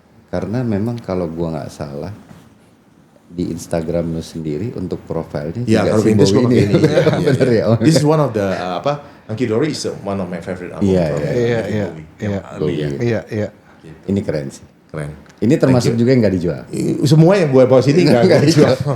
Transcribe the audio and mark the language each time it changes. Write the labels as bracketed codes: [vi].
[id] Karena memang kalau gue nggak salah di Instagram lu sendiri untuk profilnya juga si Bowie ini. Bener ya. [en] This is one of the Hunky Dory is one of my favorite album. [id] Iya. Ini keren sih. Keren. Ini termasuk juga yang nggak dijual. Semua yang gue bawa sini nggak dijual.